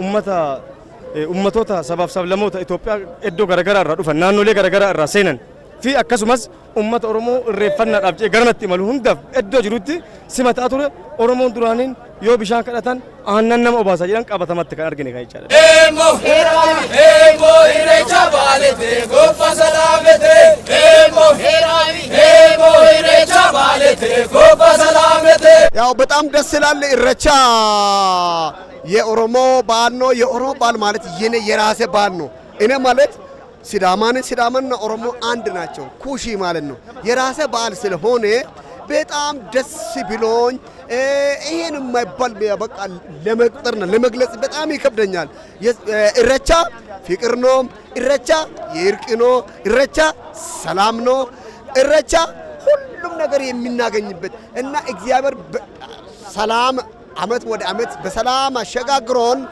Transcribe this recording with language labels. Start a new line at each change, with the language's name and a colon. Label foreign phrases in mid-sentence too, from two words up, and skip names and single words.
Oromo: ummatoota sabaaf sablamoota Itoophiyaa iddoo garagaraa irraa dhufan naannolee garagaraa irraa seenan fi akkasumas ummata Oromoo irreeffannaadhaaf jedhee garanatti imalu hundaaf iddoo jirutti simataa ture Oromoon duraaniin yoo bishaan kadhatan aannan nama obaasa jedhan qabatamatti kan argine kan jechaadha. Irreecha baalete gopha salaamete irreecha baalete gopha salaamete
Amharic: ያው በጣም ደስ ይላል ኢሬቻ የኦሮሞ በዓል ነው የኦሮሞ በዓል ማለት የኔ የራሴ በዓል ነው እኔ ማለት ሲዳማና ኦሮሞ አንድ ናቸው ኩሺ ማለት ነው የራሴ በዓል ስለሆነ በጣም ደስ ብሎኝ ይሄን የማይባል በቃ ለመቁጠርና ለመግለጽ በጣም ይከብደኛል ኢሬቻ ፍቅር ነው ኢሬቻ የእርቅ ነው ኢሬቻ ሰላም ነው ኢሬቻ ሁሉም ነገር የሚናገኝበት እና እግዚአብሔር ሰላም አመት ወደ አመት በሰላም አሸጋግሮን